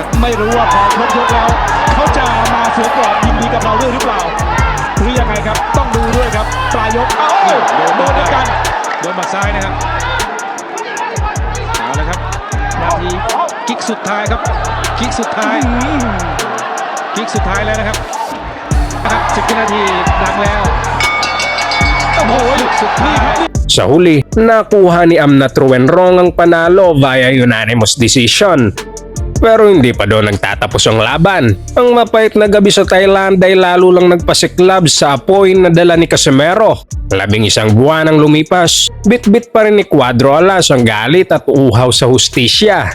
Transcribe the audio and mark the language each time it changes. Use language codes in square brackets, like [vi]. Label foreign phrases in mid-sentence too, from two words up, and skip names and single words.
[th] ไม่รู้ว่าพอครบยกแล้วเขาจะมาสวมกอดยินดีกับเราด้วยหรือเปล่าหรือยังไงครับต้องดูด้วยครับปลายยกเอ้าโดนเหมือนกัน โดนหมัดซ้ายนะครับเอาละครับนาทีกิ๊กสุดท้ายครับกิ๊กสุดท้ายกิ๊กสุดท้ายแล้วนะครับ10 วินาทีดังแล้ว โอ้โห สุดท้าย [tl] Sa huli, nakuha ni Amnat Ruenrong ang panalo [en] via unanimous decision. [tl] Pero hindi pa doon nagtatapos ang laban. Ang mapait na gabi sa Thailand ay lalo lang nagpasiklab sa apoy na dala ni Casimero. 11 buwan ang lumipas, bit-bit pa rin ni Cuadro Alas ang galit at uhaw sa hustisya.